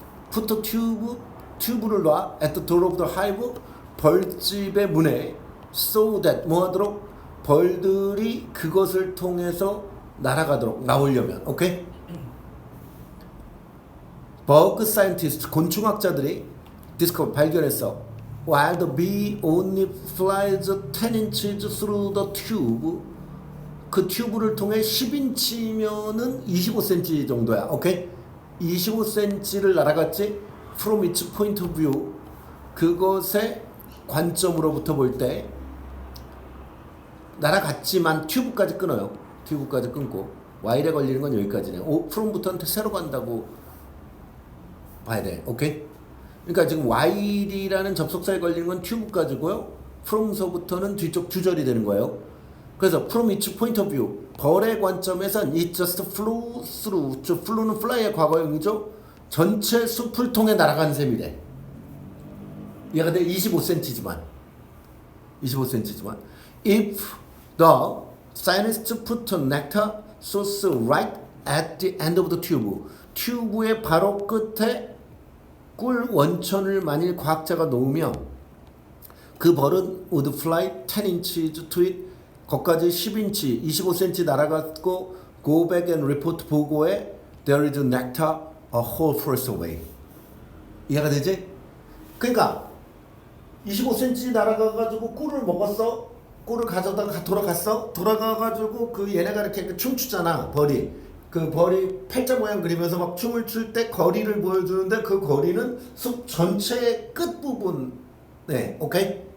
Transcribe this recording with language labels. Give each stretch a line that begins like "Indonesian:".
English: put the
Korean: 튜브를 놔
English: at the door of the hive.
Korean: 벌집의 문에
English: so that
Korean: 뭐 하도록 벌들이 그것을 통해서 날아가도록 나오려면. 오케이? 버그 사이언티스트 곤충학자들이 발견했어.
English: While the bee only flies 10 inches through the tube.
Korean: 그 튜브를 통해 10인치면은 25cm 정도야. 오케이? 25cm를 날아갔지?
English: From its point of view.
Korean: 그것의 관점으로부터 볼 때 날아갔지만 튜브까지 끊어요. 튜브까지 끊고 Y에 걸리는 건 여기까지네. from부터는 새로 간다고 봐야 돼. 오케이? 그러니까 지금 Y라는 접속사에 걸리는 건 튜브까지고요. from서부터는 뒤쪽 주절이 되는 거예요. 그래서
English: from its point of view.
Korean: 벌의 관점에선
English: it just flew through.
Korean: flew는 fly의 과거형이죠. 전체 숲을 통해 날아간 셈이래. 얘가 내 25cm지만. 25cm지만.
English: If the Scientists put nectar source right at the end of the tube.
Korean: 튜브의 바로 끝에 꿀 원천을 만일 과학자가 놓으면 그 벌은
English: would fly 10 inches to it.
Korean: 거기까지 10인치, 25cm 날아갔고
English: go back and report
Korean: 보고에
English: there is nectar a whole forest away.
Korean: 이해가 되지? 그러니까 25cm 날아가가지고 꿀을 먹었어. 꿀을 가져다가 돌아갔어. 돌아가가지고 그 얘네가 이렇게 춤추잖아. 벌이. 그 벌이 팔자 모양 그리면서 막 춤을 출 때 거리를 보여주는데 그 거리는 숲 전체의 끝부분에 오케이?